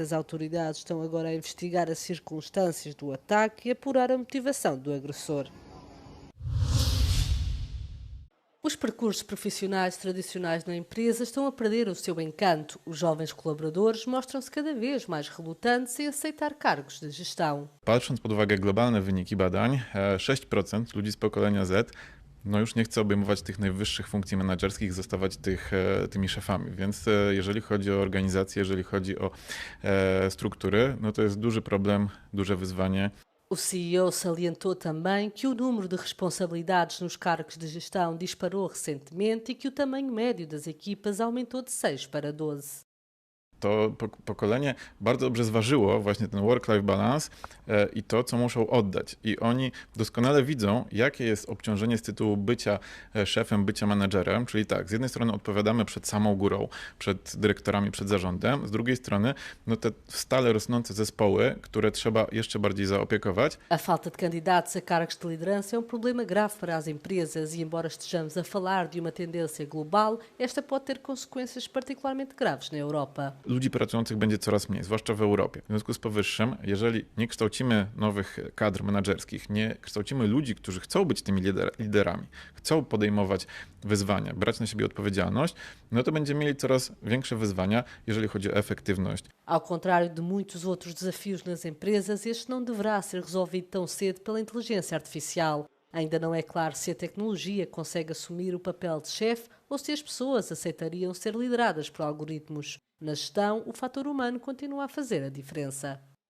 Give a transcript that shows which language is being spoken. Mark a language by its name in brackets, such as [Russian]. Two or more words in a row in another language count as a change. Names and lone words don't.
[Portuguese] As autoridades estão agora a investigar as circunstâncias do ataque e apurar a motivação do agressor. Os percursos profissionais tradicionais na empresa estão a perder o seu encanto. Os jovens colaboradores mostram-se cada vez mais relutantes em aceitar cargos de gestão. [Polish] Patrząc pod uwagę globalne wyniki badań, 6% ludzi z pokolenia Z już nie chce obejmować tych najwyższych funkcji menedżerskich, zostawać tymi szefami. Więc jeżeli chodzi o organizację, jeżeli chodzi o struktury, to jest duży problem, duże wyzwanie. [Portuguese] O CEO salientou também que o número de responsabilidades nos cargos de gestão disparou recentemente e que o tamanho médio das equipas aumentou de 6 para 12. [Polish] To pokolenie bardzo dobrze zważyło właśnie ten [English] work-life balance [Polish] i to, co muszą oddać. I oni doskonale widzą, jakie jest obciążenie z tytułu bycia szefem, bycia menedżerem. Czyli tak, z jednej strony odpowiadamy przed samą górą, przed dyrektorami, przed zarządem, z drugiej strony te stale rosnące zespoły, które trzeba jeszcze bardziej zaopiekować. [Portuguese] A falta de candidatos a cargos de liderança é problema grave para as empresas e, embora estejamos a falar de uma tendência global, esta pode ter consequências particularmente graves na Europa. [Polish] Ludzi pracujących będzie coraz mniej, zwłaszcza w Europie. W związku z powyższym, jeżeli nie kształcimy nowych kadr menedżerskich, nie kształcimy ludzi, którzy chcą być tymi liderami, chcą podejmować wyzwania, brać na siebie odpowiedzialność, to będziemy mieli coraz większe wyzwania, jeżeli chodzi o efektywność. [Portuguese] Ao contrário de muitos outros desafios nas empresas, este não deverá ser resolvido tão cedo pela inteligência artificial. Ainda não é claro se a tecnologia consegue assumir o papel de chefe ou se as pessoas aceitariam ser lideradas por algoritmos. Na gestão, o fator humano continua a fazer a diferença.